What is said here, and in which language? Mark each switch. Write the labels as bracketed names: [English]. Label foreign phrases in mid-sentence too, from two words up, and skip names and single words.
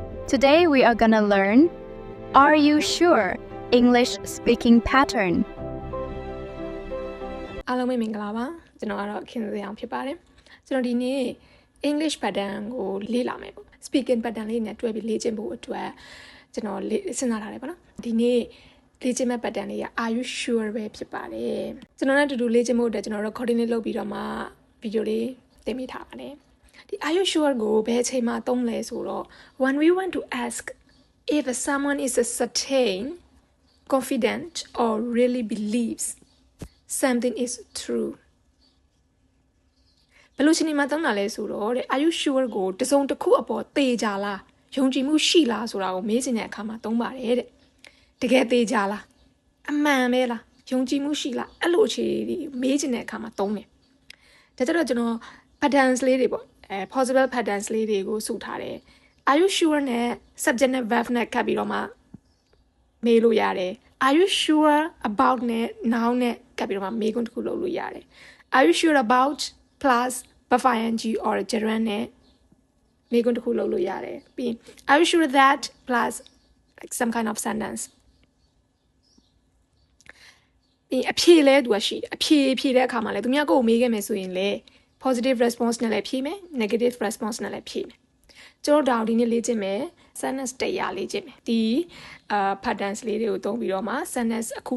[English] Today we are gonna learn Are you sure? English speaking pattern. [Burmese] အားလုံးပဲမင်္ဂလာပါကျွန်တော်ကတော့ခင်စအောင်ဖြစ်ပါတယ်ကျွန်တော်ဒီနေ့ [English] English pattern [Burmese] ကိုလေ့လာမယ်ပေါ့ speaking pattern လေးနဲ့တွဲပြီးလေ့ကျင့်ဖို့အတွက်ကျွန်တော်စဉ်းစားထားတယ်ပေါ့နော်ဒီနေ့လေ့ကျင့်မဲ့ pattern လေးက [English] Are you sure [Burmese] ပဲဖြစ်ပါတယ်ကျွန်တော်နဲ့အတူတူလေ့ကျင့်ဖို့အတွက်ကျွန်တော် recording လေးလုပ်ပြီးတော့မှ video လေးတင်ပေးထားပါတယ်ဒီ [English] Are you sure [Burmese] ကိုဘယ်အချိန်မှသုံးလဲဆိုတော့ [English] when we want to ask if someone is certain confident or really believes something is true [Burmese] ဘယ်လိုချိန်မှသုံးတာလဲဆိုတော့တဲ့ [English] Are you sure [Burmese] ကိုတစုံတစ်ခုအပေါ်သေချာလားယုံကြည်မှုရှိလားဆိုတာကိုမေးချင်တဲ့အခါမှာသုံး ပါတယ်တဲ့တကယ်သေချာလားအမှန်ပဲလားယုံကြည်မှုရှိလားအဲ့လိုအခြေအနေမေးချင်တဲ့အခါ မှာသုံးတယ်ဒါကြတော့ကျွန်တော် patterns လေးတွေပေါ့ [English] possible patterns [Burmese] လေးတွေကိုစုထားတယ် [English] Are you sure [Burmese] နဲ့ subject နဲ့ verb နဲ့ကပ်ပြီးတော့မှမေးလို့ရတယ် [English] Are you sure about [Burmese] နဲ့ noun နဲ့ကပ်ပြီးတော့မှမေးခွန်းတစ်ခုလုပ်လို့ရတယ် [English] Are you sure about plus verb ing or gerund [Burmese] နဲ့မေးခွန်းတစ်ခုလုပ်လို့ရတယ်ပြီး [English] Are you sure that plus like some kind of sentence [Burmese] ပြီးအဖြေလဲသူကရှိတယ်အဖြေဖြေတဲ့အခါမှာလဲသူများကိုမေးခဲ့မယ်ဆိုရင်လဲ [English] positive response [Burmese] နဲ့လည်းဖြေမယ် [English] negative response [Burmese] နဲ့လည်းဖြေမယ်ကျွန်တော်ဒီနေ့လေ့ကျင့်မယ် sentence 100လေ့ကျင့်မယ်ဒီpatterns လေးတွေကိုသုံးပြီးတော့မှ sentence အခု